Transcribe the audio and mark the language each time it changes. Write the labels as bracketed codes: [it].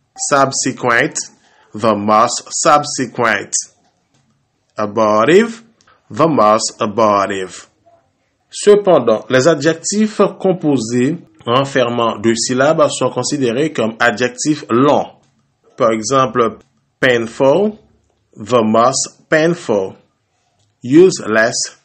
[en] Subsequent, the most subsequent. Abortive, the most abortive. [fr] Cependant, les adjectifs composés renfermant deux syllabes sont considérés comme adjectifs longs. Par exemple, [en] painful, the most painful. Useless,